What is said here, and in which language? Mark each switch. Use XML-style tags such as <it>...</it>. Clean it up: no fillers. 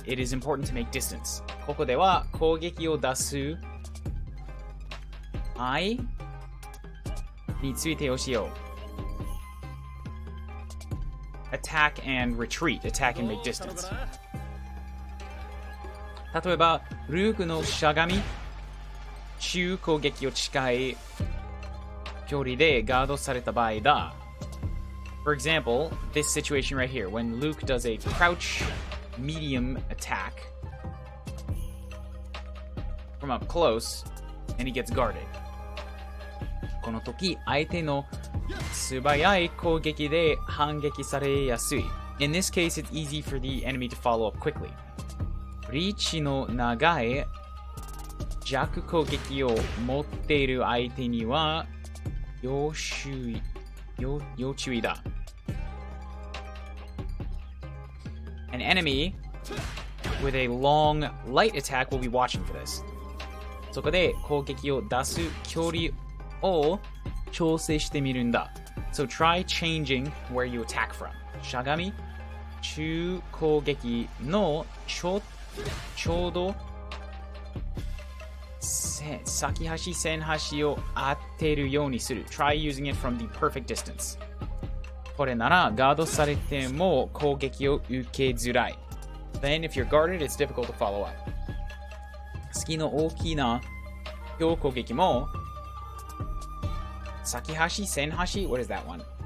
<en>It is important to make distance.</en> <ja>Koko de wa kougeki o dasu ai ni tsuite o shiyou.</ja> <en>Attack and retreat. Attack and make distance.</en> <ja>例えば、ルークのしゃがみ、中攻撃を近い距離でガードされた場合だ。</ja> <en>For example, this situation right here, when Luke does a crouch medium attack, from up close, and he gets guarded.</en> <ja>この時、相手の素早い攻撃で反撃されやすい。</ja> <en>In this case, it's easy for the enemy to follow up quickly.</en> <ja>リーチの長い弱攻撃を持っている相手には要注意だ。</ja> <en>An enemy with a long light attack will be watching for this.</en> <ja>そこで攻撃を出す距離を調整してみるんだ。</ja> <en>So try changing where you attack from.</en> <ja>しゃがみ、中攻撃のちょうど先端線端を当てるようにする。</ja> <en>Try using it from the perfect distance.</en> <ja>これならガードされても攻撃を受けづらい。</ja> <en>Then if you're guarded, it's difficult to follow up.</en> <ja>月の大きな強攻撃も先端線端</ja> <en>What is that one?</en>